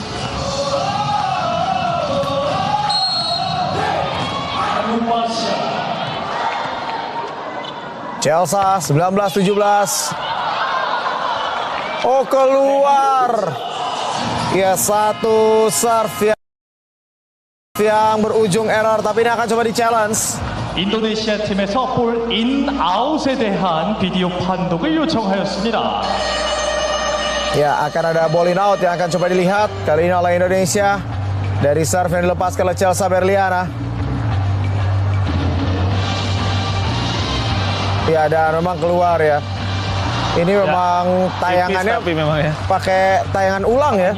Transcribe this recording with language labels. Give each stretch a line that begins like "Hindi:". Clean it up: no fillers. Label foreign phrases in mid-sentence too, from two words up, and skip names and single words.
Indonesian: Chelsea 19-17. Oh, keluar. Ya, satu serve yang berujung error, tapi ini akan coba di-challenge.
Korean: 인도네시아 팀에서 볼 인 아웃에 대한 비디오 판독을 요청하였습니다.
Indonesian: Ya, akan ada
English: ball in out
Indonesian: yang akan coba dilihat kali ini oleh Indonesia dari serve yang dilepaskan oleh Chelsea Berliana. Ya, dan memang keluar ya. Ini memang tayangannya Tipis, tapi memang ya. pakai tayangan ulang ya.